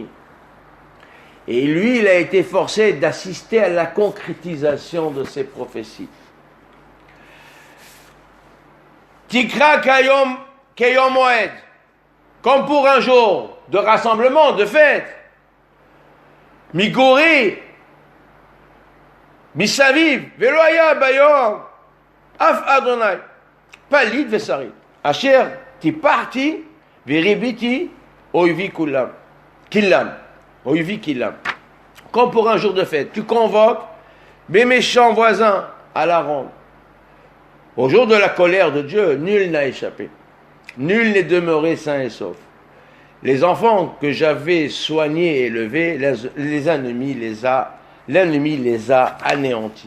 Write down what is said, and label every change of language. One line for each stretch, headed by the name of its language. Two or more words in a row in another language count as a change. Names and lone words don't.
French: Et lui, il a été forcé d'assister à la concrétisation de ces prophéties.
Hebrew: תקרא כיום מועד,
French: comme pour un jour de rassemblement, de fête.
Hebrew: מגורי, מסביב, ולא היה ביום, אף ה', פליט ושריד. אשר טפחתי, ורביתי, איבי כלם. איבי כלם.
French: Comme pour un jour de fête, tu convoques mes méchants voisins à la ronde. Au jour de la colère de Dieu, nul n'a échappé. Nul n'est demeuré sain et sauf. Les enfants que j'avais soignés et élevés, l'ennemi les a anéantis.